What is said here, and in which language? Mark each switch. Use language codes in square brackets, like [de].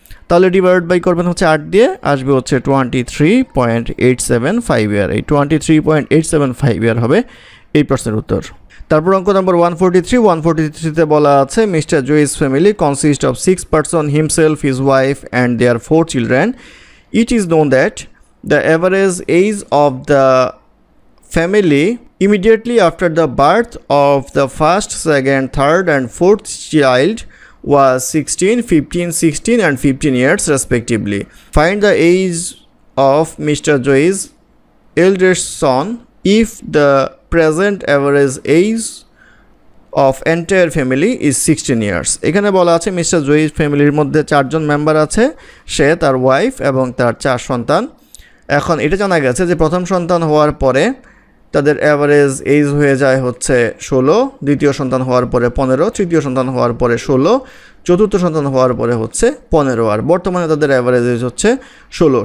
[bn] তাহলে divide by করবেন হচ্ছে 8 দিয়ে, আসবে হচ্ছে 23.875 ইয়ার। এই 23.875 ইয়ার হবে এই প্রশ্নের উত্তর। তারপর অঙ্ক নম্বর 143তে বলা আছে, [en] Mister Joy's family consist of 6 person, himself, his wife and their 4 children. It is known that the average age of the family immediately after the birth of the first, second, third and fourth child was 16, 15, 16 and 15 years respectively. Find the age of Mr. Joy's eldest son if the present average age of entire family is 16 years. [bn] এখানে বলা আছে mister Joyee's ফ্যামিলির মধ্যে 4 জন member আছে, সে, তার wife এবং তার 4 সন্তান। এখন এটা জানা গেছে যে প্রথম সন্তান হওয়ার পরে তাদের অ্যাভারেজ এজ হয়ে যায় হচ্ছে 16, দ্বিতীয় সন্তান হওয়ার পরে 15, তৃতীয় সন্তান হওয়ার পরে 16, চতুর্থ সন্তান হওয়ার পরে হচ্ছে 15, আর বর্তমানে তাদের অ্যাভারেজ এজ হচ্ছে 16।